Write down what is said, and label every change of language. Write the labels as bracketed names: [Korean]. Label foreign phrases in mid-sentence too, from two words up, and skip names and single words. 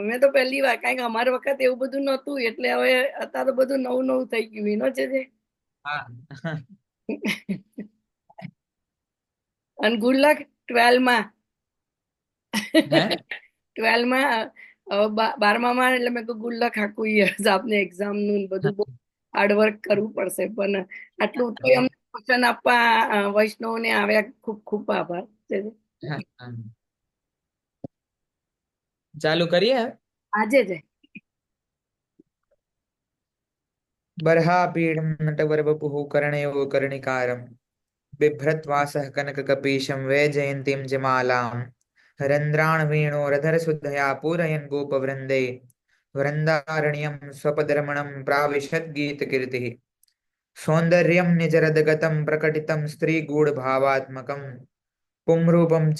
[Gujarati] મેં તો પહેલી વાર કારણ કે અમારી વખત એવું બધું નહોતું એટલે હવે અત્યારે તો બધું નવું નવું થઈ ગયું નો છે અને [English] good luck [Gujarati] 12માં 12માં 12માં એટલે મેં [English] good luck [Gujarati] આખું યર્સ આપને એક્ઝામ નું બધું બહુ હાર્ડવર્ક કરવું પડશે પણ આટલું તો અમને પોષણ આપવા વૈષ્ણવને આવ્યા ખૂબ ખૂબ આભાર। ચાલુ કરીએ આજે જ [Sanskrit] बर्हापीडं नटवरवपुः कर्णयो कर्णिकारं बिभ्रत्वासः कनककपीशं वैजयन्तीं जमालां रन्ध्राणवेणोरधरसुधया पूरयन् गोपवृन्दे वृन्दारण्यं स्वपदरमणं प्राविशद्गीतकीर्तिः सौन्दर्यं निजरदगतं प्रकटितं स्त्रीगूढभावात्मकं पुंरूपं च